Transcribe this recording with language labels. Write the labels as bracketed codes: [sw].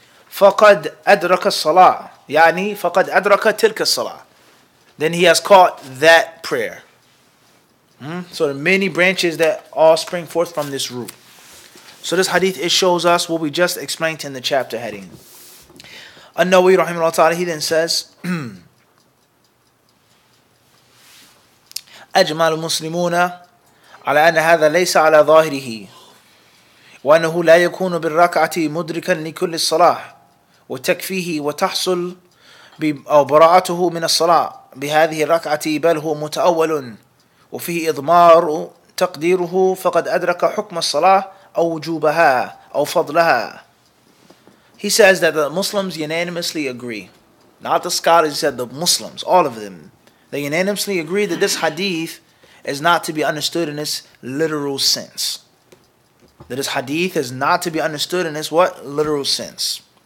[ar] فَقَدْ أَدْرَكَ الصَّلَاةِ يعني فَقَدْ أَدْرَكَ تِلْكَ الصَّلَاةِ. [en] Then he has caught that prayer. So there are many branches that all spring forth from this root. So this hadith, it shows us what we just explained in the chapter heading. [ar] An-Nawawi rahimahullah ta'ala, he then says, أجمع المسلمون على أن هذا ليس على ظاهره وأنه لا يكون بالركعة مدركا لكل الصلاة وتكفيه وتحصل أو براءته من الصلاة بهذه الركعة بل هو متأول وفيه إضمار تقديره فقد أدرك حكم الصلاة أو وجوبها أو فضلها. [en] He says that the Muslims unanimously agree, not the scholars, he said the Muslims, all of them, they unanimously agree that this hadith is not to be understood in its literal sense. That this hadith is not to be understood in its what? Literal sense.